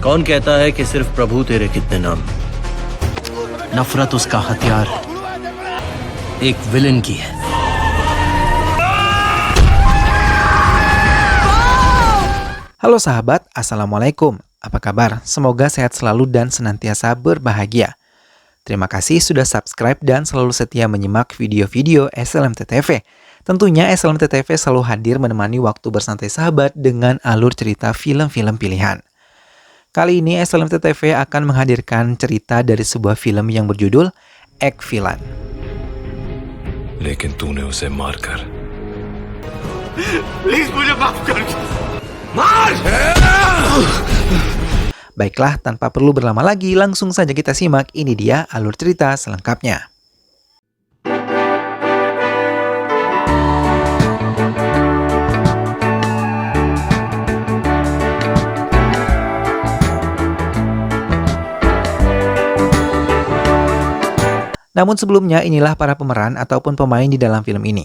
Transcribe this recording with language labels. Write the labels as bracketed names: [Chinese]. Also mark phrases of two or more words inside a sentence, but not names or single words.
[Hindi] कौन कहता है कि सिर्फ प्रभु तेरे कितने नाम? नफरत उसका हथियार एक विलन की है. [Indonesian] Halo sahabat, Assalamualaikum. Apa kabar? Semoga sehat selalu dan senantiasa berbahagia. Terima kasih sudah subscribe dan selalu setia menyimak video-video SLMT TV. Tentunya SLMT TV selalu hadir menemani waktu bersantai sahabat dengan alur cerita film-film pilihan. Kali ini SLMT TV akan menghadirkan cerita dari sebuah film yang berjudul Ek Vilan. [Hindi] लेकिन तूने उसे मारकर प्लीज मुझे माफ कर. [Indonesian] Baiklah, tanpa perlu berlama lagi, langsung saja kita simak. Ini dia alur cerita selengkapnya. Namun sebelumnya, inilah para pemeran ataupun pemain di dalam film ini.